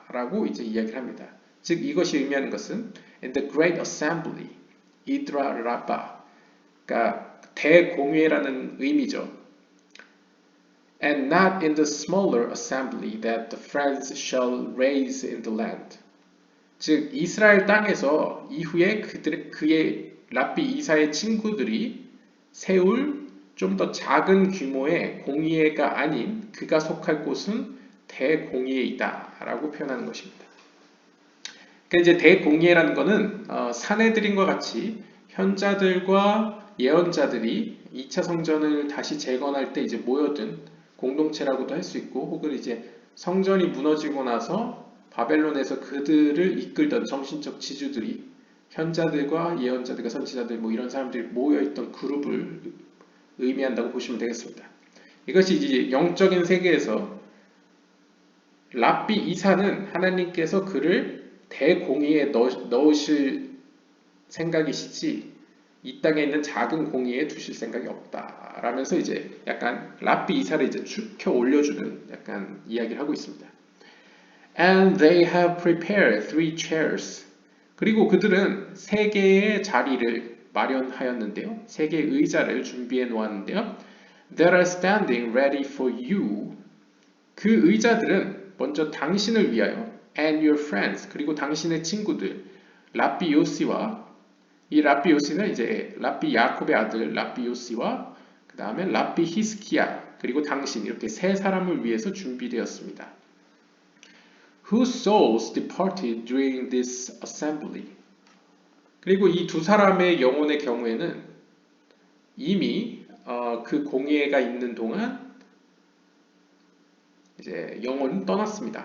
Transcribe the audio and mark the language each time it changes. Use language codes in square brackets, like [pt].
[ko] 라고 이제 이야기를 합니다. 즉 이것이 의미하는 것은 [en] in the great assembly, [ko] 이드라 라바, 그러니까 대공의회라는 의미죠. [en] And not in the smaller assembly that the friends shall raise in the land. [ko] 즉 이스라엘 땅에서 이후에 그의 랍비 이사의 친구들이 세울 좀 더 작은 규모의 공의회가 아닌 그가 속할 곳은 대공의회이다 라고 표현하는 것입니다. 그러니까 이제 대공의회라는 것은 사내들인과 같이 현자들과 예언자들이 2차 성전을 다시 재건할 때 이제 모여든 공동체라고도 할 수 있고, 혹은 이제 성전이 무너지고 나서 바벨론에서 그들을 이끌던 정신적 지주들이 현자들과 예언자들과 선지자들 뭐 이런 사람들이 모여있던 그룹을 의미한다고 보시면 되겠습니다. 이것이 이제 영적인 세계에서 랍비 이사는 하나님께서 그를 대공의에 넣으실 생각이시지 이 땅에 있는 작은 공의에 두실 생각이 없다 라면서 이제 약간 랍비 이사를 이제 축혀 올려주는 약간 이야기를 하고 있습니다. [en] And they have prepared 3 chairs. [ko] 그리고 그들은 3개의 자리를 마련하였는데요. 3개의 의자를 준비해 놓았는데요. [en] That are standing ready for you. [ko] 그 의자들은 먼저 당신을 위하여 [en] and your friends, [ko] 그리고 당신의 친구들 랍비 요시와, 이 랍비 요시는 이제 랍비 야곱의 아들 랍비 요시와 그 다음에 랍비 히스키야 그리고 당신, 이렇게 3사람을 위해서 준비되었습니다. [en] Whose souls departed during this assembly. [ko] 그리고 이 2사람의 영혼의 경우에는 이미 그 공회가 있는 동안 이제 영혼은 떠났습니다.